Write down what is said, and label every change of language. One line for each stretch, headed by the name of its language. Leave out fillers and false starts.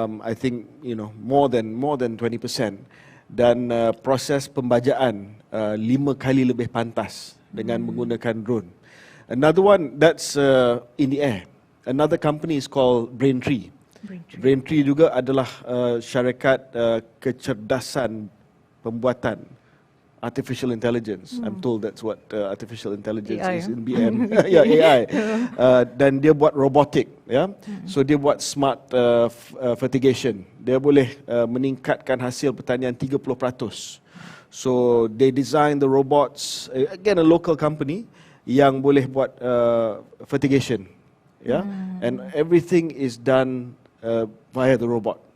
English: I think more than 20%,
Malay: dan proses pembajaan 5 kali lebih pantas dengan menggunakan drone.
English: Another one that's in the air. Another company is called Braintree.
Malay: Braintree juga adalah syarikat kecerdasan pembuatan artificial intelligence.
English: I'm told that's what artificial intelligence AI, is in BM. AI.
Malay: Dan dia buat robotik, So dia buat smart fertigation. Dia boleh meningkatkan hasil pertanian 30%.
English: So they design the robots, again a local company
Malay: yang boleh buat fertigation,
English: and everything is done via the robot.